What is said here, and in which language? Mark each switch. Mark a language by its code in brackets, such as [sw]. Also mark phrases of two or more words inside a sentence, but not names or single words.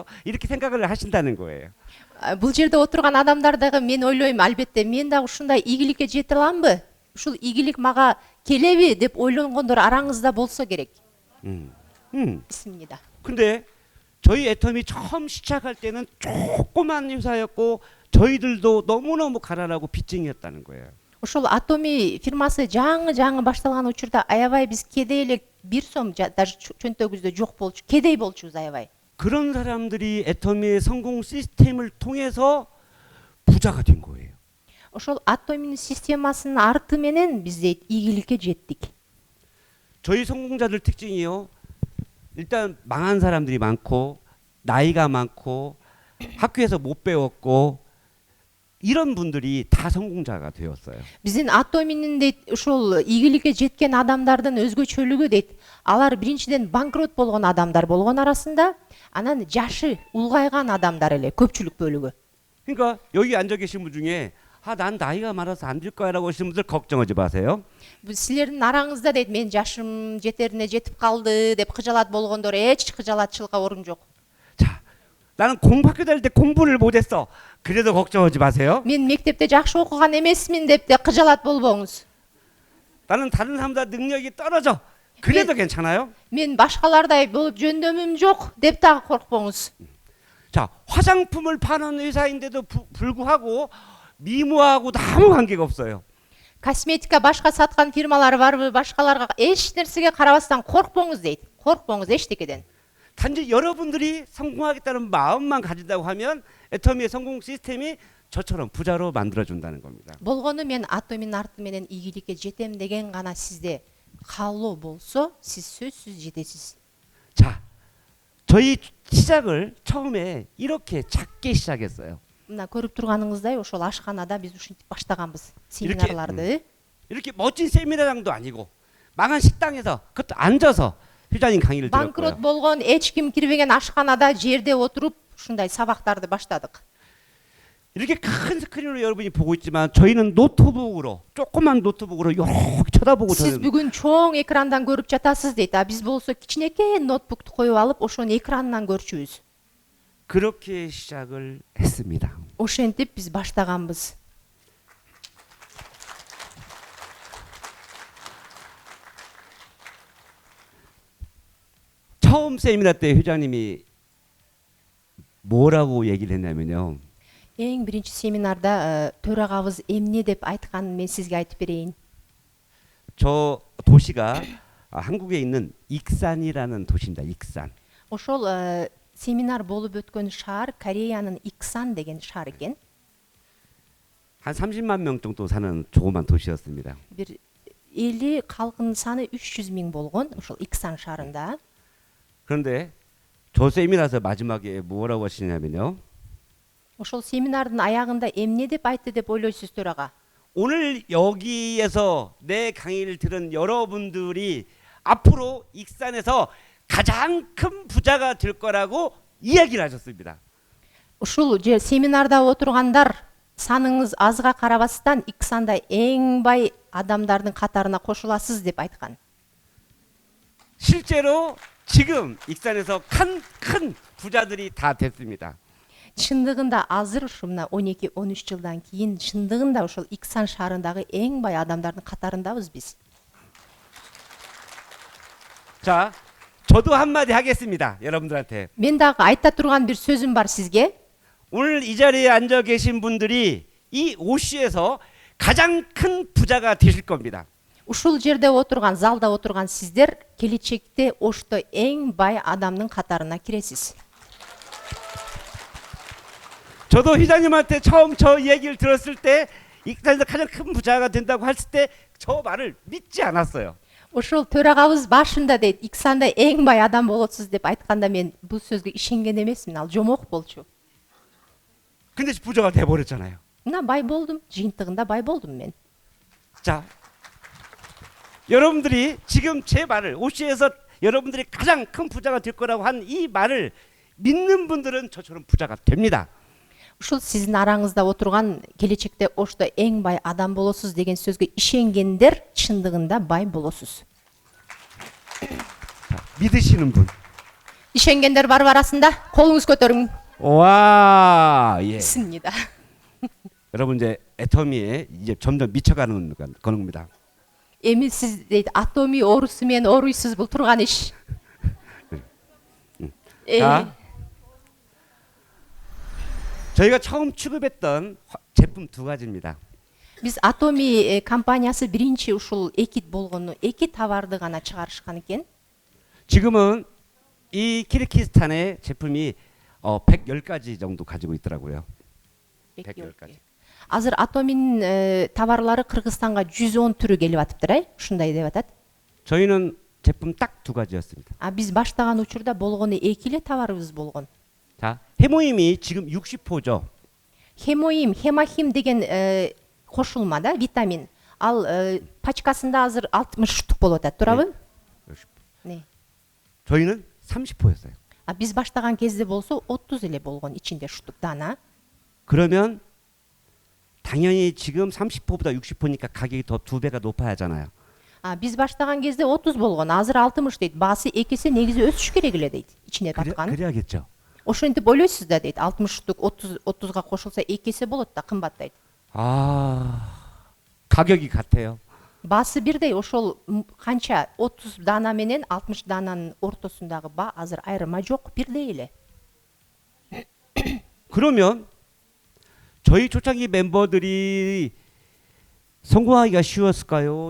[ko] 이렇게 생각을 하신다는 거예요. [ky] Бул жерде отурган адамдар дагы мен ойлойм, албетте мен дагы ушундай ийгиликке жете аламбы? Ушул ийгилик мага келеби деп ойлонгондор араңызда болсо керек. [ko] 있습니다. 근데 저희 애터미 처음 시작할 때는 조그만 회사였고 저희들도 너무너무 가난하고 빚쟁이였다는 거예요. [ky] Ошол Атоми фирмасы жаңы башталган учурда аябай биз кедей эле, 1 сом даже чөнтөгүбүздө жок болчу, кедей болчубуз аябай. [ko] 그런 사람들이 애터미의 성공 시스템을 통해서 부자가 된 거예요. [ky] Ошол Атоминин системасынын арты менен биз дейт ийгиликке жеттик. [ko] 저희 성공자들 특징이요. 일단 망한 사람들이 많고 나이가 많고 학교에서 못 배웠고 이런 분들이 다 성공자가 되었어요. [ky] Биздин Атоминин дейт ушул ийгиликке жеткен адамдардын өзгөчөлүгү дейт. Алар биринчиден банкрот болгон адамдар болгон арасында, анан жашы улгайган адамдар эле көпчүлүк бөлүгү. [ko] 그러니까 여기 앉아 계신 분 중에 난 나이가 많아서 안 될 거야라고 하시는 분들 걱정하지 마세요. [ky] Силердин араңызда дейт мен жашым жетерине жетип калды деп кыжалат болгондор эч кыжалатчылыкка орун жок. [ko] 자, 나는 공부학교 다닐 때 공부를 못했어. 그래도 걱정하지 마세요. [ky] Мен мектепте жакшы окуган эмесмин деп де кыжалат болбоңуз. [ko] 나는 다른 사람보다 능력이 떨어져. 그래도 괜찮아요. [ky] Мен башкалардай болуп жөндөмүм жок деп дагы коркпоңуз. [ko] 자, 화장품을 파는 회사인데도 불구하고 미모하고도 아무 관계가 없어요. [ky] Косметика башка саткан фирмалар барбы, башкаларга эч нерсеге карабастан коркпоңуз дейт. Коркпоңуз эчтекеден. [ko] 단지 여러분들이 성공하겠다는 마음만 가진다고 하면 애터미의 성공 시스템이 저처럼 부자로 만들어준다는 겁니다. [ky] Болгону мен Атоминин арты менен ийгиликке жетем деген гана сизде каалоо болсо, сиз сөзсүз жетесиз. [ko] 자, 저희 시작을 처음에 이렇게 작게 시작했어요. [ky] Мына көрүп турганыңыздай ошол ашканада биз ушинтип баштаганбыз семинарларды. [ko] 이렇게 멋진 세미나장도 아니고 망한 식당에서 그것도 앉아서 회장님 강의를 [ky] Банкрот [ko] 들었고요. [ky] болгон, эч ким кирбеген ашканада жерде отуруп ушундай сабактарды баштадык. [ko] 이렇게 큰 스크린으로 여러분이 보고 있지만 저희는 노트북으로 조그만 노트북으로 이렇게 쳐다보고 [ky] Сиз [ko] 저는 [ky] бүгүн чоң экрандан көрүп жатасыз дейт. А биз болсо кичинекей ноутбукту коюп алып, ошону экранынан көрчүбүз. [ko] 그렇게 시작을 했습니다. [ky] Ошентип биз баштаганбыз. [ko] 처음 세미나 때 회장님이 뭐라고 얘기를 했냐면요. [ky] Эң биринчи семинарда төрагабыз эмне деп айтканын мен сизге айтып берейин. [ko] 저 도시가 한국에 있는 익산이라는 도시입니다. 익산. [ky] Ошол семинар болуп өткөн шаар Кореянын Иксан деген шаар экен. [ko] 한 30만 명 정도 사는 조그만 도시였습니다. [ky] Бир эли калкынын саны 300 миң болгон ошол Иксан шаарында. [ko] 그런데 저 세미나에서 마지막에 뭐라고 하시냐면요. [ky] Ошол семинардын аягында эмне деп айтты деп ойлойсуз төрага? [ko] 오늘 여기에서 내 강의를 들은 여러분들이 앞으로 익산에서 가장 큰 부자가 될 거라고 이야기를 하셨습니다. [ky] Ушул же семинарда отургандар саныңыз азга карабастан Иксанда эң бай адамдардын катарына кошуласыз деп айткан. [ko] 실제로 지금 익산에서 큰 부자들이 다 됐습니다. [ky] Чындыгында азыр ушу мына 12-13 жылдан кийин чындыгында ошол Иксан шаарындагы эң бай адамдардын катарындабыз биз. [ko] 자, 저도 한마디 하겠습니다. 여러분들한테. [ky] Мен дагы айта турган бир сөзүм бар сизге. [ko] 오늘 이 자리에 앉아 계신 분들이 이 오시에서 가장 큰 부자가 되실 겁니다. [ky] Ушул жерде отурган, залда отурган сиздер келечекте Ошто эң бай адамдын катарына киресиз. [ko] 저도 회장님한테 처음 저 얘기를 들었을 때 익산에서 가장 큰 부자가 된다고 했을 때 저 말을 믿지 않았어요. [ky] Ошол төрагабыз башында дейт, Иксанда эң бай адам болосуз деп айтканда мен бул сөзгө ишенген эмесмин, ал жомок болчу. [ko] 근데 부자가 돼 버렸잖아요. [ky] Мына бай болдум, жыйынтыгында бай болдум мен. [ko] 자, 여러분들이 지금 제 말을 오시에서 여러분들이 가장 큰 부자가 될 거라고 한 이 말을 믿는 분들은 저처럼 부자가 됩니다. [ky] Ушул сиздин араңызда отурган келечекте Ошто эң бай адам болосуз деген сөзгө ишенгендер чындыгында бай болосуз. [ko] 자, 믿으시는 분. [ky] Ишенгендер бар арасында колуңуз көтөрүң. [ko] 와, 예. 있습니다. 여러분 이제 애터미에 이제 점점 미쳐가는 겁니다. [ky] Эми сиз дейт, атоми оорусу менен ооруйсуз, бул турган иш. [ko] 자, 저희가 처음 취급했던 제품 두 가지입니다. [ky] Биз атоми компаниясы биринчи ушул эки болгону, эки товарды гана чыгарышкан экен. [ko] 지금은 이 키르기스탄의 제품이 110가지 정도 가지고 있더라고요. 110가지. [ky] Азыр атомин товарлары Кыргызстанга 110 түрү келип атыптыр, ушундай деп атат. [ko] 저희는 제품 딱 두 가지였습니다. [ky] А биз баштаган учурда болгону эки эле товарыбыз болгон. [ko] 자, 해모임이 지금 60호죠. [ky] Хемоим, хемахим деген кошулма да, витамин. Ал пачкасында азыр 60 штук болуп атат, туурабы? [ko] Не. 저희는 30호였어요. [ky] А биз баштаган кезде болсо 30 эле болгон ичинде штук дана. [ko] 그러면 당연히 지금 30호보다 60호니까 가격이 더 두 배가 높아야 하잖아요. [ky] А биз баштаган кезде 30 болгон, азыр 60 дейт. Баасы эки эсе негизи өсүш керек эле дейт. Ичине таткан. [ko] 그래야겠죠. [ky] Ошентип ойлойсуз да дейт. 60 штук 30га кошулса эки эсе болот да, кымбаттайт. [ko] 가격이 같아요. [ky] Баасы бирдей, ошол канча 30 дана менен 60 дананын ортосундагы ба азыр айырма жок, бирдей эле. [ko] 그러면 저희 초창기 멤버들이 성공하기가 쉬웠을까요?